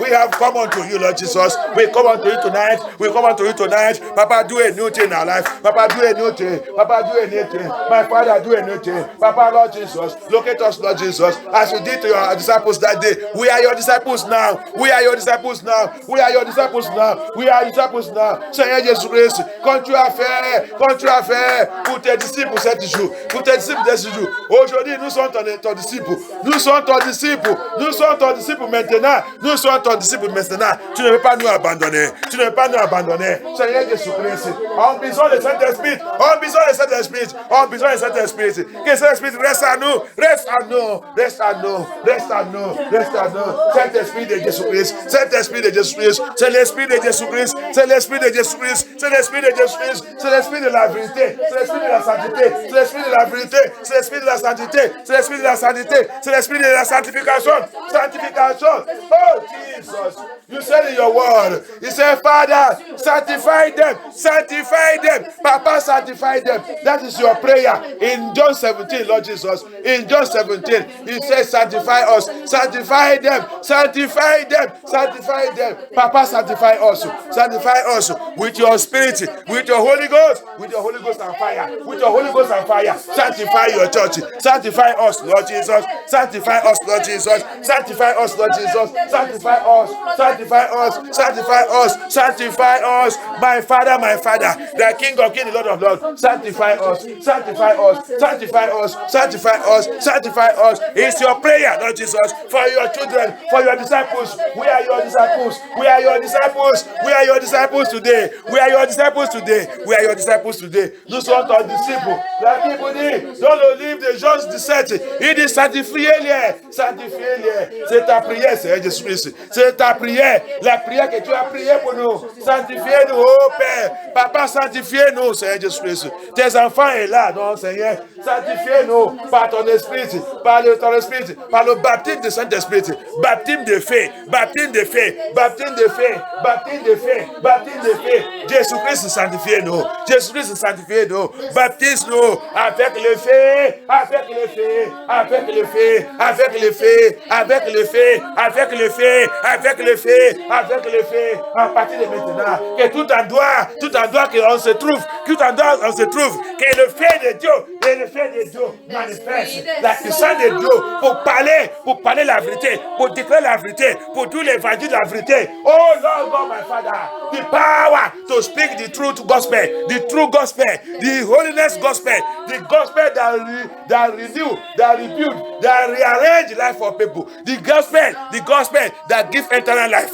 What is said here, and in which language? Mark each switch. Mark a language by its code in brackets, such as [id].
[en] We have come unto you, Lord Jesus. We come unto you tonight. We come unto you tonight. Papa, do a new thing in our life. Papa, do a new thing. Papa, do a new thing. My Father, do a new thing. Papa, Lord Jesus, locate us, Lord Jesus, as you did to your disciples that day. We are your disciples now. We are your disciples now. We are your disciples now. We are disciples now. [fr] Seigneur Jésus-Christ, quand tu as fait pour tes disciples cet jour, pour tes disciples ce jour. Aujourd'hui, nous sommes ton disciple. Nous sommes ton disciple. Nous sommes ton disciple maintenant. Nous sommes ton disciple maintenant. Tu ne veux pas nous abandonner. Tu ne veux pas nous abandonner. Seigneur Jésus-Christ, en besoin de cet esprit. En besoin de cet esprit. En besoin de cet esprit. Que cet esprit reste à nous. Reste à nous. Reste à nous. Reste à nous. Reste à nous. Cet esprit de Jésus-Christ. Cet esprit de Jésus-Christ. C'est l'esprit de Jésus-Christ. C'est l'esprit de Jésus-Christ. C'est l'esprit de Jésus-Christ. C'est l'esprit de la vérité. C'est l'esprit de la sainteté. C'est l'esprit de la vérité. C'est l'esprit de la sainteté. C'est l'esprit de la sainteté. C'est l'esprit de la sanctification. [en] Sanctification. Oh Jesus. You said in your word. You said, Father, sanctify them. Sanctify them. Papa, sanctify them. That is your prayer. In John 17, Lord Jesus. In John 17, he says, sanctify us. Sanctify them. Sanctify them. Sanctify them. Papa, sanctify us. Sanctify us with your spirit, with your Holy Ghost, with your Holy Ghost and fire, with your Holy Ghost and fire. Sanctify your church. Sanctify us, Lord Jesus. Sanctify us, Lord Jesus. Sanctify us, Lord Jesus. Sanctify us. Sanctify us. Sanctify us. Sanctify us. My Father, the King of Kings, the Lord of Lords. Sanctify us. Sanctify us. Sanctify us. Sanctify us. Sanctify us. It's your prayer, Lord Jesus, for your children, for your disciples. We are your disciples. We are your disciples. We are your disciples today. We are your disciples today. We are your disciples today. [fr] Nous sommes ton disciple. La Bible dit, dans le livre de Jean 17, il dit sanctifiez-les. Sanctifiez-les. C'est ta prière, Seigneur Jésus-Christ. C'est ta prière. La prière que tu as priée pour nous. Sanctifiez-nous, oh Père. Papa, sanctifiez-nous, Seigneur Jésus-Christ. Tes enfants sont là, non, Seigneur. Sanctifiez-nous par ton esprit, par le baptême de Saint-Esprit. Baptême de feu. Baptême de feu. Baptême de feu. Baptême de feu. Baptême de feu. Jésus-Christ, sanctifiez-nous. Jésus-Christ, sanctifiez-nous. Baptise-nous avec le feu. Avec le le feu, avec le feu, avec le feu, avec le feu, avec le feu, avec le feu, avec le feu, à partir de maintenant, que tout endroit qu'on se trouve, tout endroit on se trouve, que le feu de Dieu, et le feu de Dieu manifeste la puissance de Dieu pour parler la vérité, pour déclarer la vérité, pour tout l'évangile de la vérité. [en] Oh Lord God, my Father, the power to speak the truth gospel, the true gospel, the holiness gospel, the gospel that renew, that rebuild, that rearrange life for people, the gospel that gives eternal life.